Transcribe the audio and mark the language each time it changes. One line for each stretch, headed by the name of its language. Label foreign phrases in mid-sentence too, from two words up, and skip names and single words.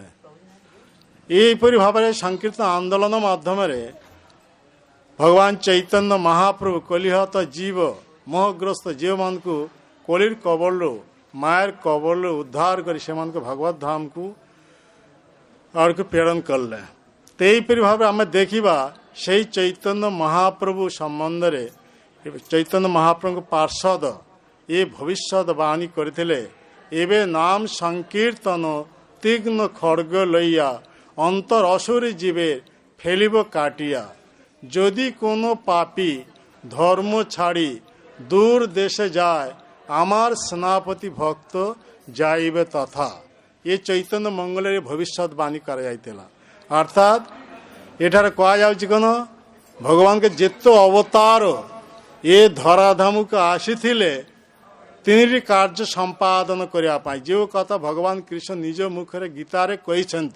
Odia: ଏହିପରି ଭାବରେ ସଂକୀର୍ତ୍ତନ ଆନ୍ଦୋଳନ ମାଧ୍ୟମରେ ଭଗବାନ ଚୈତନ୍ୟ ମହାପ୍ରଭୁ କଲିହତ ଜୀବ ମୋହଗ୍ରସ୍ତ ଜୀବମାନଙ୍କୁ କଳିର କବଳରୁ ମାୟାର କବଳରୁ ଉଦ୍ଧାର କରି ସେମାନଙ୍କୁ ଭଗବତ ଧାମକୁ ଆଡ଼କୁ ପ୍ରେରଣ କଲେ। ତ ଏହିପରି ଭାବରେ ଆମେ ଦେଖିବା ସେଇ ଚୈତନ୍ୟ ମହାପ୍ରଭୁ ସମ୍ବନ୍ଧରେ ଚୈତନ୍ୟ ମହାପ୍ରଭୁଙ୍କ ପାର୍ଷଦ ଏ ଭବିଷ୍ୟତ ବାଣୀ କରିଥିଲେ,
Bangla: এবে নাম সংকীর্তন তীক্ষ্ণ খড়্গ লইয়া অন্তর অসুরে জীবে ফেলিব কাটিয়া, যদি কোনো পাপী ধর্ম ছাড়ি দূর দেশে যায় আমার সেনাপতি ভক্ত যাইবে তথা।
Odia: ଏ ଚୈତନ୍ୟ ମଙ୍ଗଳରେ ଭବିଷ୍ୟତବାଣୀ କରାଯାଇଥିଲା। ଅର୍ଥାତ୍ ଏଠାରେ କୁହାଯାଉଛି କ'ଣ, ଭଗବାନଙ୍କ ଯେତେ ଅବତାର ଏ ଧରାଧାମକୁ ଆସିଥିଲେ ତିନିଟି କାର୍ଯ୍ୟ ସମ୍ପାଦନ କରିବା ପାଇଁ, ଯେଉଁ କଥା ଭଗବାନ କୃଷ୍ଣ ନିଜ ମୁଖରେ ଗୀତାରେ କହିଛନ୍ତି।